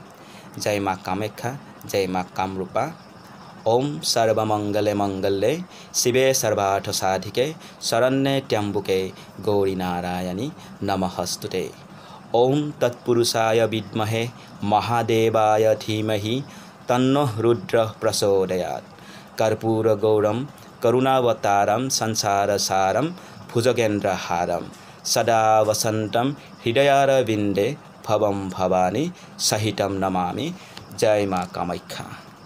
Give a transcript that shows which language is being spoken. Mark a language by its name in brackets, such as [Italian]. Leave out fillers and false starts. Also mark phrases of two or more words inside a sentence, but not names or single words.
[Assamese] জয় মা কামাখ্যা, জয় মা কামৰূপা। [Sanskrit] ওম সৰ্বমংগলে মংগলে শিৱে সৰ্বাৰ্থ সাধিকে শৰণ্যে ত্ৰ্যম্বকে গৌৰী নাৰায়ণী নমস্তুতে। ওম তৎপুৰুষায় বিদ্মহে মহাদেৱায় ধীমহি তন্নঃ रुद्र प्रचोदयात्। कर्पूरगौरं करुणावतारं संसारसारं भुजगेन्द्रहारं सदा वसन्तं हृदयारविन्दे भवं भवानी सहितं नमामि। [Hindi] जय माँ कामाख्या।